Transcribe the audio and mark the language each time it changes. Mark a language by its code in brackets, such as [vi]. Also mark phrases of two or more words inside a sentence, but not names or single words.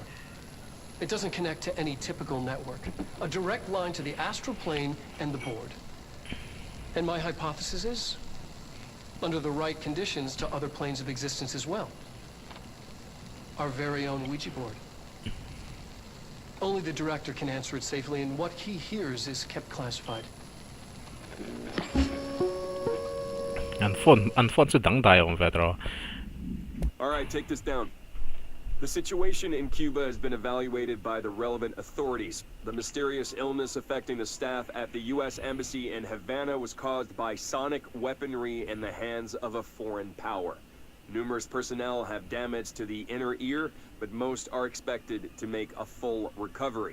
[en] It doesn't connect to any typical network. A direct line to the astral plane and the board. And my hypothesis is, under the right conditions, to other planes of existence as well. Our very own Ouija board. Only the director can answer it safely, and what he hears is kept classified. [lus] An phone chu dang dai om vedro. [en] All right, take this down. The situation in Cuba has been evaluated by the relevant authorities. The mysterious illness affecting the staff at the U.S. Embassy in Havana was caused by sonic weaponry in the hands of a foreign power. Numerous personnel have damage to the inner ear, but most are expected to make a full recovery.